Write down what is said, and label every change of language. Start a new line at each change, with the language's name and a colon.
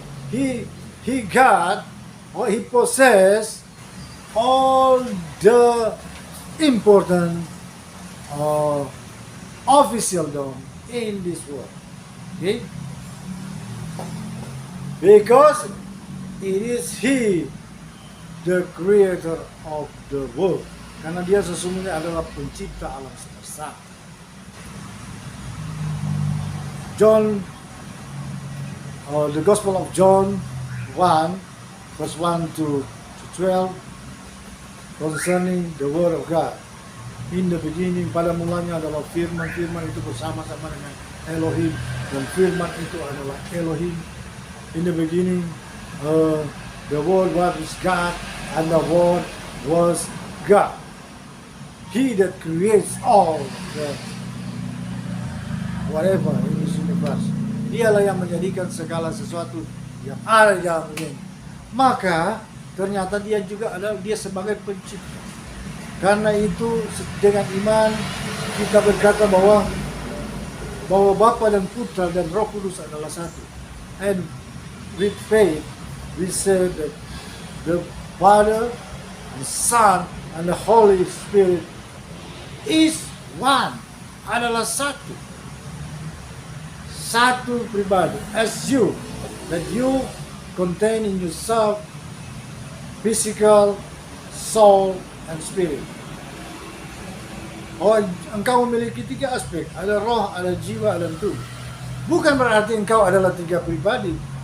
English: He got, or he possessed all the important official dom in this world. Okay? Because it is He, the creator of the world.
Indonesian: Karena dia sesungguhnya adalah pencipta alam semesta.
English: John, the Gospel of John 1, verse 1 to 12, concerning the Word of God. In the beginning,
Indonesian: pada mulanya adalah firman, firman itu bersama-sama dengan Elohim, dan firman itu adalah Elohim.
English: In the beginning, the Word was God, and the Word was God. He that creates all the whatever in this universe universe.
Indonesian: Dialah yang menjadikan segala sesuatu yang ada di dalam dunia. Maka ternyata dia juga adalah dia sebagai pencipta. Karena itu dengan iman kita berkata bahwa Bapa dan Putra dan Roh Kudus adalah satu.
English: And with faith we say that the Father, the Son, and the Holy Spirit is one.
Indonesian: Adalah satu. Satu pribadi.
English: As you, that you contain in yourself physical, soul, and spirit.
Indonesian: Oh, engkau memiliki 3 aspek. Ada roh, ada jiwa, dan tubuh. Bukan berarti engkau adalah 3 pribadi.